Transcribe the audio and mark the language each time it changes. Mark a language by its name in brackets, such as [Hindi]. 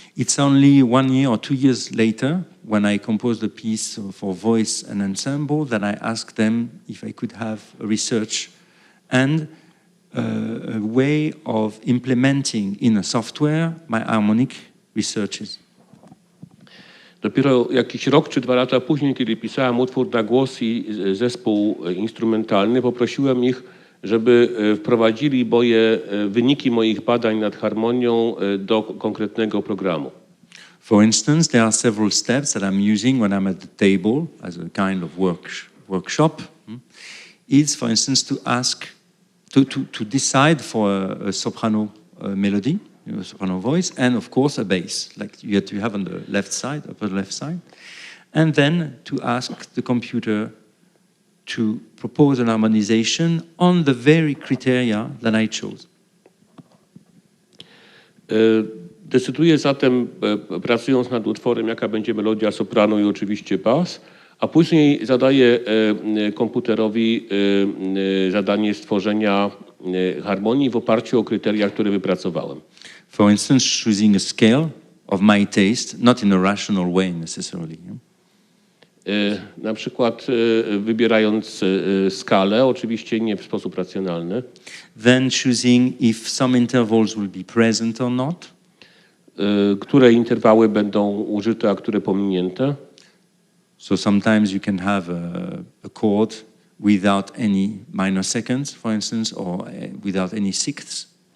[English] It's only 1 year or 2 years later, when I composed a piece for voice and ensemble, that I asked them if I could have a research and a way of implementing in a software my harmonic researches. [Polish] Dopiero jakiś rok czy 2 lata później, kiedy pisałem utwór na głos i zespół instrumentalny, poprosiłem ich, żeby wprowadzili wyniki moich badań nad harmonią do konkretnego programu. [English] For instance, there are several steps that I'm using when I'm at the table as a kind of workshop. It's, for instance, to ask, to decide for a soprano melody, a soprano voice, and of course a bass, like you have on the left side, upper left side. And then to ask the computer to propose an harmonization on the very criteria that I chose. [Polish] Decyduję zatem, pracując nad utworem, jaka będzie melodia soprano i oczywiście bas, a później zadaję komputerowi zadanie stworzenia harmonii w oparciu o kryteria, które wypracowałem. [English] For instance, choosing a scale of my taste, not in a rational way necessarily. [Polish] Na przykład wybierając skalę, oczywiście nie w sposób racjonalny. [English] Then choosing if some intervals will be present or not. [Polish] Które interwały będą użyte, a które pominięte. [English] So sometimes you can have a chord without any minor seconds, for instance, or without any sixths.